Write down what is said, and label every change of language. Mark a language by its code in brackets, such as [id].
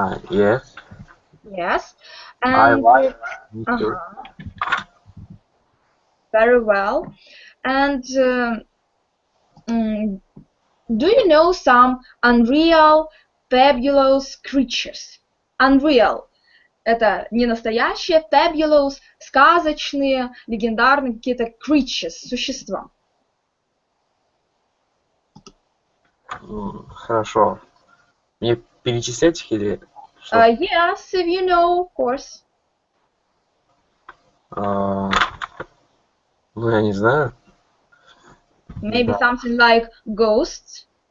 [en] Yes. Yes. I like mystery. Very well. And do you know some unreal, fabulous creatures? [ru] Unreal – это не настоящие, fabulous – сказочные, легендарные какие-то creatures, существа. Хорошо. Мне перечислять их или что? [en] Yes, if you know, of course. [ru] Ну, я не знаю. [en] Maybe something like ghosts.